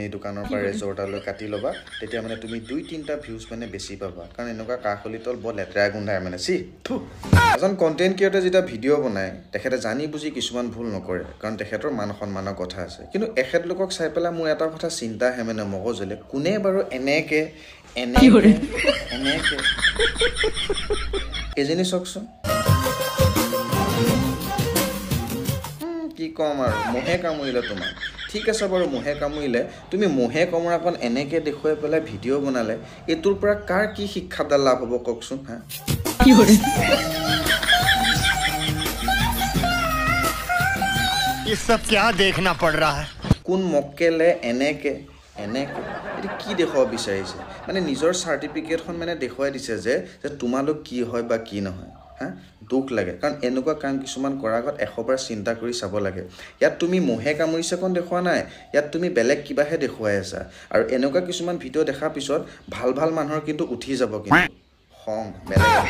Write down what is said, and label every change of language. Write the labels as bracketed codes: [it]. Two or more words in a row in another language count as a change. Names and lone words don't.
[as] এই দোকানৰ পৰা ৰেজৰ্টালৈ কাটি ল'বা তেতিয়া মানে তুমি দুই তিনিটা ভিউজ মানে বেছি পাবা কাৰণ এনেকুৱা কাষলি তল বৰ লেতেৰা গোন্ধায় মানে এজন [en] content creatorে [as] যেতিয়া ভিডিঅ' বনায় তেখেতে জানি বুজি কিছুমান ভুল নকৰে কাৰণ তেখেতৰ মান সন্মানৰ কথা আছে কিন্তু এখেতলোকক চাই পেলাই মোৰ এটা কথা চিন্তা আহে মানে মগজলৈ কোনে বাৰু এনেকে এজনী চাওকচোন কি কম আৰু মহে কামুৰিলে তোমাক ঠিক আছে বাৰু মহে কামুৰিলে তুমি মহে কামুৰাখন এনেকে দেখুৱাই পেলাই ভিডিঅ' বনালে এইটোৰ পৰা কাৰ কি শিক্ষাদাল লাভ হ'ব কওকচোন হা [hi] ये सब क्या देखना पड़ रहा है [as] কোন মক্কেলে এনেকে এটো কি দেখুৱাব বিচাৰিছে মানে নিজৰ চাৰ্টিফিকেটখন মানে দেখুৱাই দিছে যে তোমালোক কি হয় বা কি নহয় হা দুখ লাগে কাৰণ এনেকুৱা কাম কিছুমান কৰাৰ আগত 100বাৰ চিন্তা কৰি চাব লাগে ইয়াত তুমি মহে কামুৰিছে কোন দেখুৱা নাই ইয়াত তুমি বেলেগ কিবাহে দেখুৱাই আছা আৰু এনেকুৱা কিছুমান ভিডিঅ' দেখাৰ পিছত ভাল মানুহৰ কিন্তু উঠি যাব কিন্তু খং বেলেগ